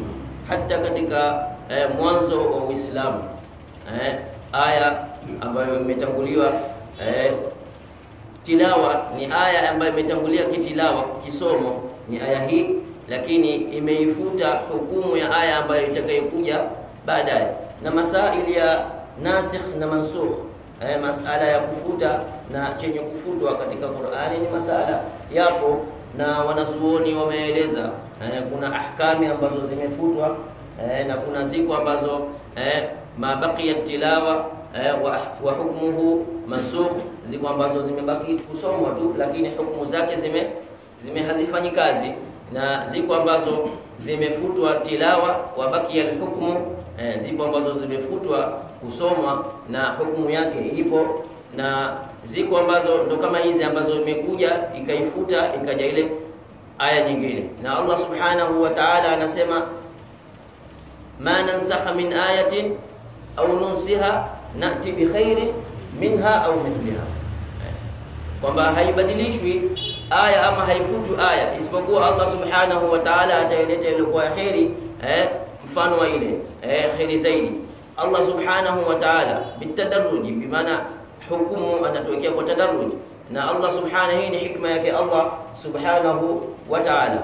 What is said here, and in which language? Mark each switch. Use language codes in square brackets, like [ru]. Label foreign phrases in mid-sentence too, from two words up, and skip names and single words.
[sw] Hata katika mwanzo wa Uislamu aya ambayo imetanguliwa tilawa ni aya ambayo imetangulia kitilawa, kisomo ni aya hii, lakini imeifuta hukumu ya aya ambayo itakayokuja baadaye. Na masaili ya nasikh na mansukh, masala ya kufuta na chenye kufutwa katika Qur'ani ni masala yapo, na wanazuoni wameeleza kuna ahkami ambazo zimefutwa na kuna siku ambazo [ar] ما بقي تلاوة و حكمه منسوخ, [sw] ziko ambazo zimebaki kusomwa tu lakini hukumu zake zime hazifanyi kazi, na ziko ambazo zimefutwa [ar] تلاوة وبقي الحكم, [sw] zipo ambazo zimefutwa kusomwa na hukumu yake ipo, na ziko ambazo ndo kama hizi ambazo imekuja ikaifuta ikaja ile aya nyingine. Na Allah [ar] سبحانه وتعالى [sw] anasema [ar] ما ننسخ من آية أو ننسها نأت بخير منها أو مثلها, [sw] kwamba haibadilishwi aya ama haifutu aya isipokuwa Allah [ar] سبحانه وتعالى [sw] ataileta ile kwa khairi mfano wa ile khairi zaidi. Allah [ar] سبحانه وتعالى [sw] bitadarruji, bimaana hukumu anatuwekea kwa tadarruj, na Allah subhanahu, hii ni hikma yake Allah [ar] سبحانه وتعالى.